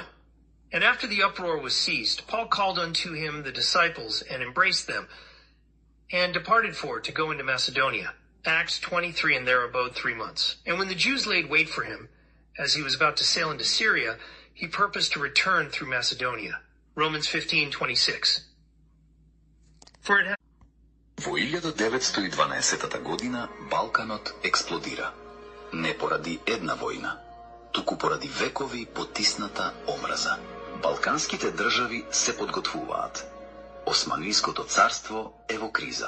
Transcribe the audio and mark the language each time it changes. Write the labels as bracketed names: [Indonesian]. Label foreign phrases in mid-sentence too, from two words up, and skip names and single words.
[English] And after the uproar was ceased, Paul called unto him the disciples and embraced them, and departed for to go into Macedonia. Acts 23, and there abode 3 months. And when the Jews laid wait for him, as he was about to sail into Syria, he purposed to return through Macedonia. Romans 15:26. For [Macedonian] Во 1912 година Балканот експлодира. Не поради една војна, туку поради векови потисната омраза. Балканските држави се подготвуваат. Османлиското царство е во криза.